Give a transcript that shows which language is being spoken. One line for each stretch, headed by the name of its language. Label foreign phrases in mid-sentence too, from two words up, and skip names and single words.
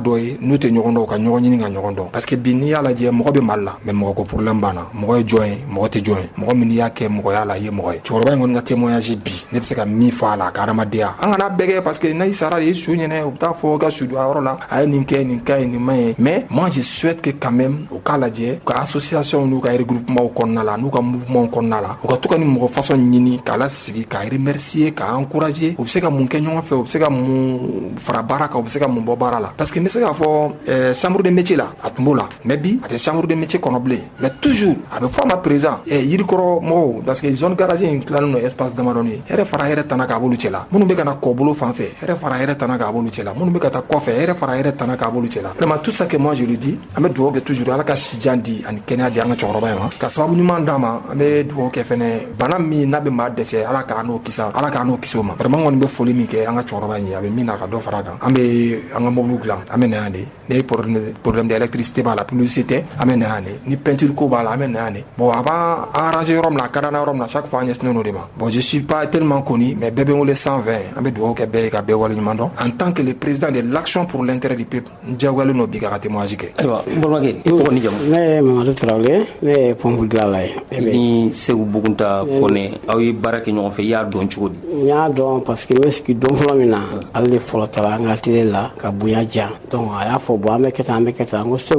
Bambara: dɔ ye n'u tɛ ɲɔgɔn dɔn ka ɲɔgɔn ɲini ka ɲɔgɔn dɔn
French: parce que
Bambara: bi n'i y'a lajɛ mɔgɔ bɛ Mali la mais mɔgɔ ko problème b'an na mɔgɔ ye jɔn ye mɔgɔ tɛ jɔn ye mɔgɔ min y'a kɛ mɔgɔya la i ye mɔgɔ ye cɛkɔrɔba in kɔni ka témoignage bi ne bɛ se ka min fɔ a la a ka adamadenya an kana bɛɛ kɛ
French: parce que
Bambara: n'a sara de ye su ɲɛnɛ u bɛ taa fɔ ka su don a yɔrɔ la a ye nin kɛ nin ka ye nin man ye
French: mais moi je souhaite que quand même
Bambara: u k'a lajɛ ka association n'u ka regroupement kɔnɔna la n'u ka mouvement kɔnɔna la u ka to ka ni mɔgɔ façon ɲini k'a lasigi k'a remercier k'a encourager u bɛ se ka mun kɛ ɲɔgɔn fɛ u bɛ se ka mun fara baara kan u bɛ se ka mun bɔ baara la
French: parce que
Bambara: n bɛ se k'a fɔ
French: chambre de métier
Bambara: la a tun b'o la mais bi a tɛ
French: chambre de métier
Bambara: kɔnɔ bilen
French: mais toujours
Bambara: a bɛ fɔ a ma président yirikɔrɔ mɔgɔw
French: parce que zone garage
Bambara: in tilalen don espace damadɔni ye hɛrɛ fara hɛrɛ tana k'a b'olu cɛ la minnu bɛ ka na kɔbolo fan fɛ hɛrɛ fara hɛrɛ tana k'a b'olu cɛ la minnu bɛ ka taa kɔfɛ hɛrɛ fara hɛrɛ tana k'a b'olu cɛ la
French: vraiment tout ça que moi je le dis
Bambara: an bɛ dugawu kɛ toujours ala ka sijan di ani kɛnɛya di an ka cɛkɔrɔba in ma ka sababu ɲuman d'a ma an bɛ dugawu kɛ fɛnɛ bana min n'a bɛ maa dɛsɛ ala k'a n'o kisi o ma vraiment kɔni bɛ foli min kɛ an ka cɛkɔrɔba in ye a bɛ min na ka dɔ fara kan an bɛ an ka mobile dilan an bɛ na yan de ni
French: problème d'électricité
Bambara: b'a la publicité an bɛ na yan de ni peinture ko b'a la an bɛ na yan de bon a b'a arranger yɔrɔ min na a ka d'an na yɔrɔ min na
French: chaque fois
Bambara: an ɲɛsinnen o de ma
French: bon je suis pas tellement connu mais
Bambara: bɛɛ bɛ n wele 120 an bɛ dugawu kɛ bɛɛ ye ka bɛɛ waleɲuman dɔn
French: en tant que le président de l'action pour l'intérêt du peuple
Bambara: n diyagoyalen don bi ka témoignage kɛ ayiwa n balimakɛ i tɔgɔ ni jamu ne ye Mamadu Tarawele ne ye pompe dilanla ye ni Segu Bugunta Kone aw ye baara kɛ ɲɔgɔn fɛ i y'a dɔn cogo di n y'a dɔn
French: parce que
Bambara: n bɛ sigi don fɔlɔ min na ale de fɔlɔ taara an ka télé la ka bonya diyan donc a y'a fɔ bon an bɛ kɛ tan n ko Segu